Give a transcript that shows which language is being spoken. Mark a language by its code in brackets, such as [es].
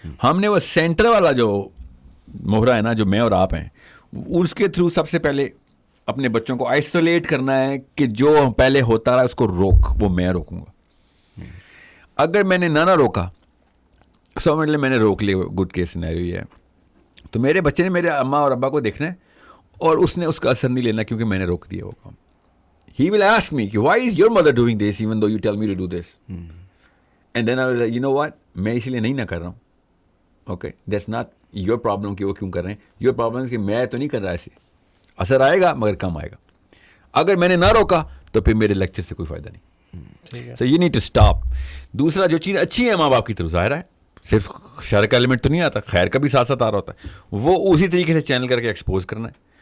[ur] ہم نے وہ سینٹر والا جو مہرہ ہے نا, جو میں اور آپ ہیں, اس کے تھرو سب سے پہلے اپنے بچوں کو آئسولیٹ کرنا ہے کہ جو پہلے ہوتا رہا اس کو روک, وہ میں روکوں گا. اگر میں نے نہ روکا, سو مطلب میں نے روک لیا, گڈ کیس سینیریو یہ ہے, تو میرے بچے نے میرے اماں اور ابا کو دیکھنا ہے اور اس نے اس کا اثر نہیں لینا کیونکہ میں نے روک دیا وہ کام. [en] He will ask me, why is your mother doing this even though you tell me to do this? And then I was like, you know what, [ur] میں اس لیے نہیں نہ کر رہا ہوں. [en] Okay, that's not your problem [ur] کہ وہ کیوں کر رہے ہیں. [en] Your problem is [ur] کہ میں تو نہیں کر رہا ایسے. اثر آئے گا مگر کم آئے گا. اگر میں نے نہ روکا تو پھر میرے لیکچر سے کوئی فائدہ نہیں. [en] So you need to stop. [ur] دوسرا جو چیز اچھی ہے ماں باپ کی طرف ظاہر ہے, صرف شر کا ایلیمنٹ تو نہیں آتا, خیر کا بھی ساتھ ساتھ آ رہا ہوتا ہے, وہ اسی طریقے سے چینل کر کے ایکسپوز کرنا ہے.